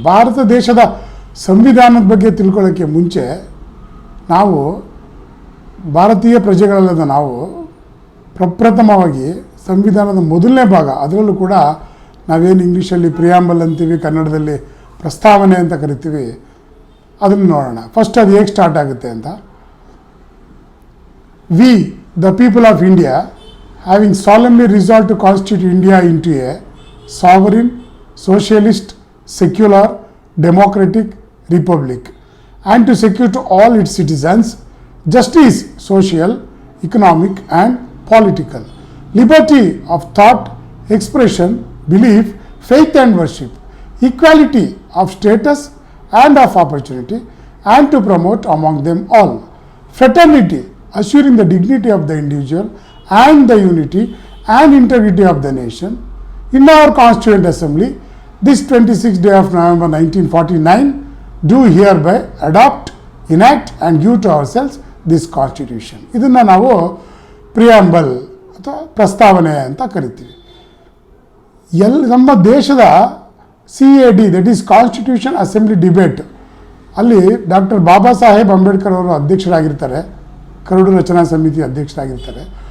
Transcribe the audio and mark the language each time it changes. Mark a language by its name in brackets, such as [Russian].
[Kannada] ಭಾರತ ದೇಶದ ಸಂವಿಧಾನದ ಬಗ್ಗೆ ತಿಳ್ಕೊಳ್ಳೋಕ್ಕೆ ಮುಂಚೆ ನಾವು ಭಾರತೀಯ ಪ್ರಜೆಗಳಲ್ಲದ ನಾವು ಪ್ರಪ್ರಥಮವಾಗಿ ಸಂವಿಧಾನದ ಮೊದಲನೇ ಭಾಗ, ಅದರಲ್ಲೂ ಕೂಡ ನಾವೇನು ಇಂಗ್ಲೀಷಲ್ಲಿ ಪ್ರಿಯಾಂಬಲ್ ಅಂತೀವಿ, ಕನ್ನಡದಲ್ಲಿ ಪ್ರಸ್ತಾವನೆ ಅಂತ ಕರಿತೀವಿ, ಅದನ್ನು ನೋಡೋಣ. ಫಸ್ಟ್ ಅದು ಹೇಗೆ ಸ್ಟಾರ್ಟ್ ಆಗುತ್ತೆ ಅಂತ. [English] We the people of India having solemnly resolve to constitute India into a sovereign socialist secular democratic republic and to secure to all its citizens justice, social, economic and political, liberty of thought, expression, belief, faith and worship, equality of status and of opportunity, and to promote among them all fraternity, assuring the dignity of the individual and the unity and integrity of the nation. In our Constituent Assembly, this 26th day of November 1949, do hereby adopt, enact and give to ourselves this constitution. [Kannada] ಇದನ್ನು ನಾವು preamble ಅಥವಾ ಪ್ರಸ್ತಾವನೆ ಅಂತ ಕರಿತೀವಿ. ನಮ್ಮ ದೇಶದ CAD, [English] that is constitution assembly debate, [Kannada] ಅಲ್ಲಿ doctor Baba Saheb Ambedkar ಅವರು ಅಧ್ಯಕ್ಷರಾಗಿರ್ತಾರೆ, ಕರಡು ರಚನಾ ಸಮಿತಿ ಅಧ್ಯಕ್ಷರಾಗಿರ್ತಾರೆ.